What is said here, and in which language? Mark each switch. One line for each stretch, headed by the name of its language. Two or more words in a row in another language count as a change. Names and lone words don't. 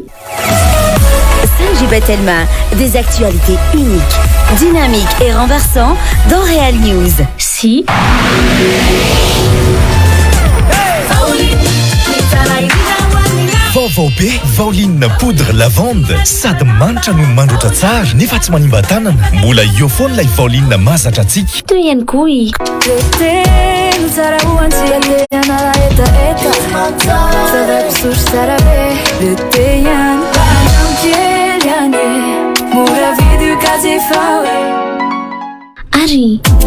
Malagasy: Sanjiba Telma,
French: des actualités uniques, dynamiques et renversantes dans Real News. Si.
Malagasy: Vaovao be Vaoline poudre lavande sady manitra no mandroatra tsara nefa tsy manimba tanana. Mbola io foana ilay Vaoline mahazatra antsika. Toy ihany koa i. Ari.